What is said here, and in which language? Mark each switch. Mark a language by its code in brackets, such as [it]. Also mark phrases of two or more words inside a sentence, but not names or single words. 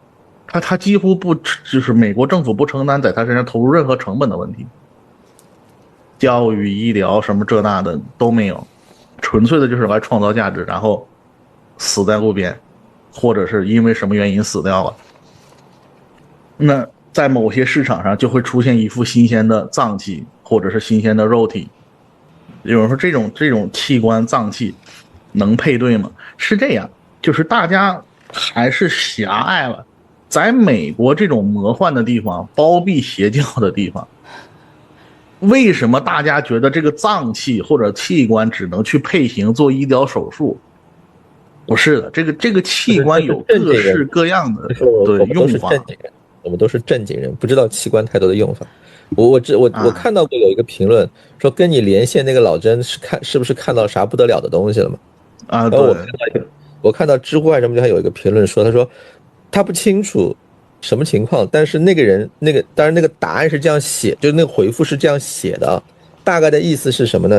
[zh] 他幾乎不，就是美國政府不承擔在他身上投入任何成本的問題，教育、醫療什麼這那的都沒有，純粹的就是來創造價值，然後死在路邊，或者是因為什麼原因死掉了。那在某些市場上就會出現一副新鮮的臟器，或者是新鮮的肉體。有人說這種器官臟器能配對嗎？是這樣，就是大家還是狹隘了。在美國這種魔幻的地方，包庇邪教的地方，為什麼大家覺得這個臟器或者器官只能去配型做醫療手術？不是的，這個器官有各式各樣的對用法。我們都是正經人，不知道器官太多的用法。我看到過有一個評論說，跟你連線那個老甄是不是看到啥不得了的東西了嗎？對。我看到知乎還什麼就還有一個評論說，他說他不清楚什麼情況，但是那個人當然那個答案是這樣寫，就是那個回復是這樣寫的。大概的意思是什麼呢？